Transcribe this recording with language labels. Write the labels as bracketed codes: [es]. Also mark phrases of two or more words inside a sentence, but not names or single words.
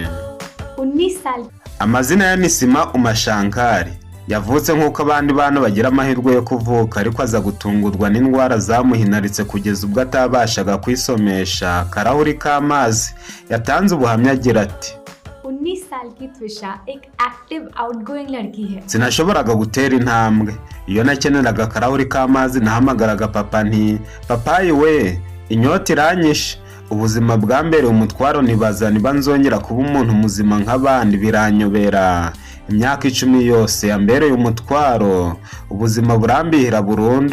[rw] Amazina ya Nisima Umashankari. Yavutse nk'uko abandi bana bagira amahirwe yo kuvuka, ariko aza gutungurwa n'indwara zamuhinaritse kugeza ubwo atabashaga kwisomesha. Karahuri k'amazi yatanze ubuhamya agira ati, [hi] 19 साल की त्विषा एक एक्टिव आउटगोइंग लड़की है. [rw] Sinashoboraga gutera intambwe. Iyo nakeneraga karahuri k'amazi nahamagaraga papa nti, papayi we, inyota iranyishe. Ubuzima bwa mbere umutwaro nibaza niba nzongera kuba umuntu muzima nk'abandi biranyobera. Imyaka 10 yose yambereye umutwaro, ubuzima burambihira burundu.